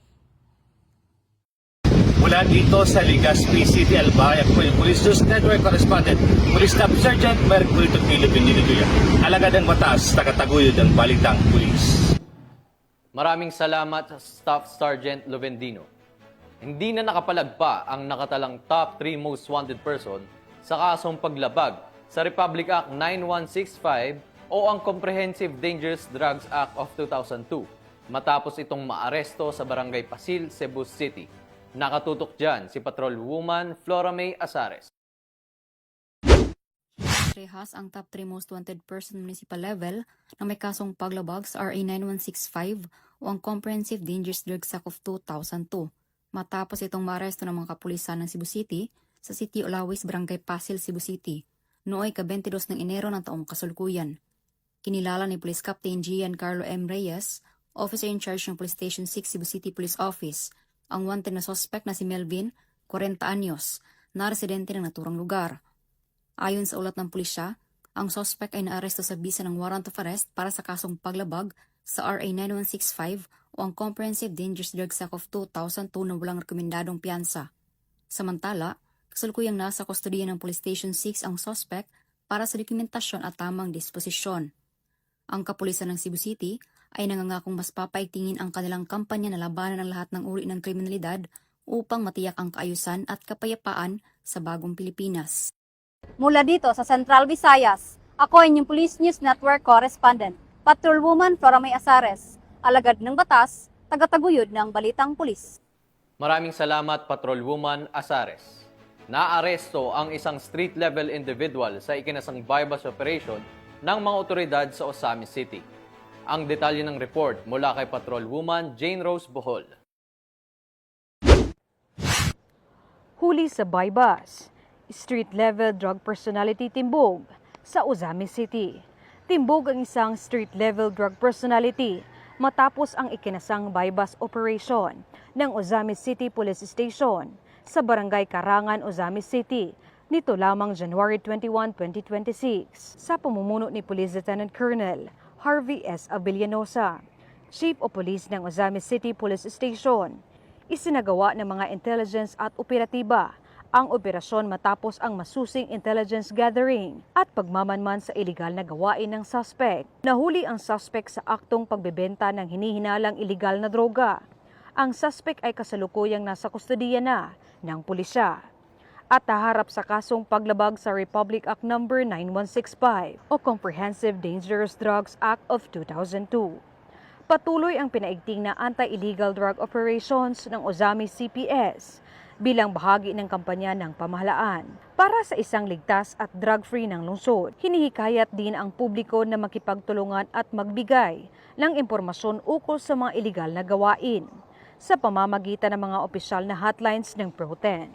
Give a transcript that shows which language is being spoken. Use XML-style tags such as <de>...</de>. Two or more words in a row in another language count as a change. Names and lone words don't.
<tl>Mula dito sa Legazpi City, Albay, ako po yung Police News Network Correspondent, Police Staff Sergeant Mercolito Lovendino Jr. Alagad ng batas, tagataguyod ng Balitang Pulis. Maraming salamat, Staff Sergeant Lovendino. Hindi na nakapalagpa ang nakatalang</tl> <en>top 3 most wanted person</en> <tl>sa kasong paglabag sa Republic Act 9165 o ang Comprehensive Dangerous Drugs Act of 2002 matapos itong maaresto sa Barangay Pasil, Cebu City. Nakatutok dyan si Patrolwoman Flora May Azares. Rehas ang</tl> <en>top 3 most wanted person municipal level</en> <tl>na may kasong paglabag sa RA 9165 o ang Comprehensive Dangerous Drugs Act of 2002. Matapos itong maaresto ng mga kapulisan ng Cebu City sa City Olawis, Barangay Pasil, Cebu City, nooy ka-22 ng Enero ng taong kasalukuyan. Kinilala ni Police Captain Giancarlo M. Reyes,</tl> <en>Officer in Charge</en> <tl>ng Police Station 6 Cebu City Police Office, ang wanted na suspect na si Melvin, 40 anyos, na residente ng naturang lugar. Ayon sa ulat ng pulisya, ang suspect ay naaresto sa bisa ng</tl> <en>warrant of arrest</en> <tl>para sa kasong paglabag sa RA 9165 o ang Comprehensive Dangerous Drugs Act of 2002 na walang rekomendadong piyansa. Samantala, kasalukuyang nasa kustodiya ng Police Station 6 ang suspect para sa dokumentasyon at tamang disposisyon. Ang kapulisan ng Cebu City ay nangangakong mas papaigtingin ang kanilang kampanya na labanan ang lahat ng uri ng kriminalidad upang matiyak ang kaayusan at kapayapaan sa bagong Pilipinas. Mula dito sa Central Visayas, Ako ay inyong Police News Network correspondent, Patrolwoman Flora May Azares, alagad ng batas, tagataguyod ng Balitang Pulis. Maraming salamat, Patrolwoman Azares. Naaresto ang isang</tl> <en>street-level individual</en> <tl>sa ikinasang</tl> <en>bypass operation</en> <tl>ng mga otoridad sa Osamis City. Ang detalye ng report mula kay Patrolwoman Jane Rose Bohol. Huli sa bypass,</tl> <en>street-level drug personality</en> <tl>timbog sa Osamis City. Timbog ang isang</tl> <en>street-level drug personality</en> <tl>matapos ang ikinasang</tl> <en>bypass operation</en> <tl>ng Osamis City Police Station sa Barangay Karangan, Osamis City nito lamang January 21, 2026 sa pamumuno ni Police Lieutenant Colonel Harvey S. Avellanosa,</tl> <en>Chief of Police</en> <tl>ng Osamis City Police Station. Isinagawa ng mga intelligence at operatiba ang operasyon matapos ang masusing</tl> <en>intelligence gathering</en> <tl>at pagmamanman sa iligal na gawain ng suspect. Nahuli ang suspect sa aktong pagbebenta ng hinihinalang iligal na droga. Ang suspect ay kasalukuyang nasa kustodiya na ng pulisya at haharap sa kasong paglabag sa Republic Act No. 9165 o Comprehensive Dangerous Drugs Act of 2002. Patuloy ang pinaigting na</tl> <en>anti-illegal drug operations</en> <tl>ng Osamis CPS bilang bahagi ng kampanya ng pamahalaan para sa isang ligtas at drug-free ng lungsod. Hinihikayat din ang publiko na makipagtulungan at magbigay ng impormasyon ukol sa mga iligal na gawain sa pamamagitan ng mga opisyal na hotlines ng Pro-10.</tl>